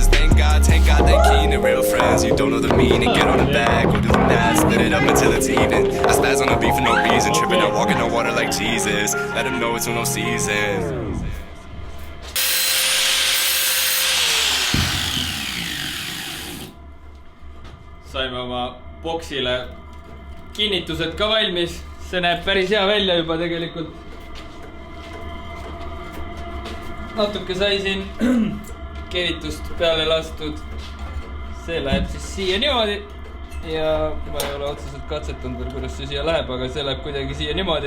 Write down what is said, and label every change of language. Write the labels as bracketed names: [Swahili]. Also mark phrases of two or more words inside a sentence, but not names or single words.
[English] Thank God, they keen and real friends. You don't know the meaning, get on the bag. We'll do the math, split it up until it's even. I spaz on the beef for no reason. Tripping out, walking on water like Jesus. Let them know it's no season. [Estonian] saime oma boksile kinnitused ka valmis. See näeb päris hea välja juba tegelikult. Natuke sai siin keevitust peale lastud. See läheb siis siia niimoodi. Ja ma ei ole otseselt katsetanud veel, kuidas see siia läheb, aga see läheb kuidagi siia niimoodi.